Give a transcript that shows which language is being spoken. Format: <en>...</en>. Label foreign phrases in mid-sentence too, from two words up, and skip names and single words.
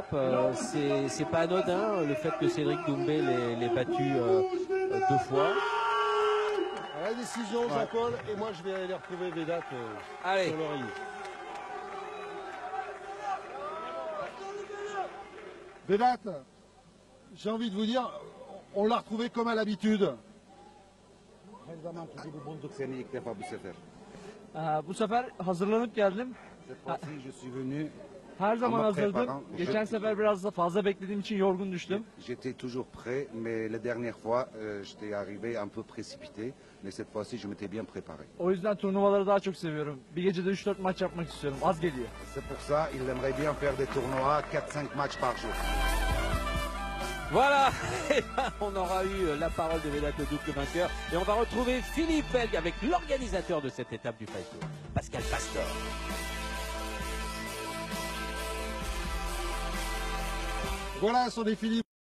<fr>C'est pas anodin le fait que Cédric Doumbé l'ait battu 2 fois. À la décision, Jean-Paul, et moi je vais aller retrouver Vedat sur le ring. Vedat, j'ai envie de vous dire, on l'a retrouvé comme à l'habitude.</fr> <tr>Bu sefer hazırlanıp geldim. Her zaman hazırdım. Geçen sefer biraz da fazla beklediğim için yorgun düştüm.</tr> <fr>J'étais toujours prêt, mais la dernière fois, j'étais arrivé un peu précipité, mais cette fois-ci, je m'étais bien préparé.</fr> <tr>O yüzden turnuvaları daha çok seviyorum. Bir gecede 3-4 maç yapmak istiyorum. Az geliyor.</tr> <fr>C'est pour ça, il aimerait bien faire des tournois, 4-5 matchs par jour. Voilà, on aura eu la parole de Vedato Duc, le vainqueur, et on va retrouver Philippe Belg avec l'organisateur de cette étape du Fight Tour, Pascal Pastor. Voilà, son défi.</fr>